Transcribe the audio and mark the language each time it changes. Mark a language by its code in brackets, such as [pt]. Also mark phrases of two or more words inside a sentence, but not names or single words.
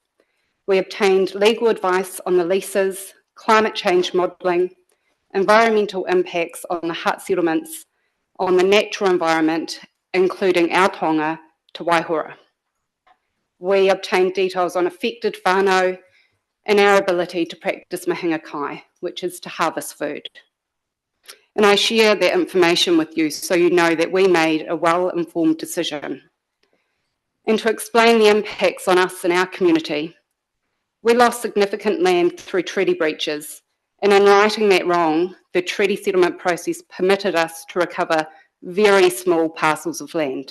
[en] We obtained legal advice on the leases, climate change modelling, environmental impacts on the hut settlements, on the natural environment, including our tonga, Te Waihora. We obtained details on affected whānau and our ability to practice [mi] mahinga kai, [en] which is to harvest food. And I share that information with you so you know that we made a well-informed decision. And to explain the impacts on us and our community, we lost significant land through treaty breaches, and in righting that wrong, the treaty settlement process permitted us to recover very small parcels of land.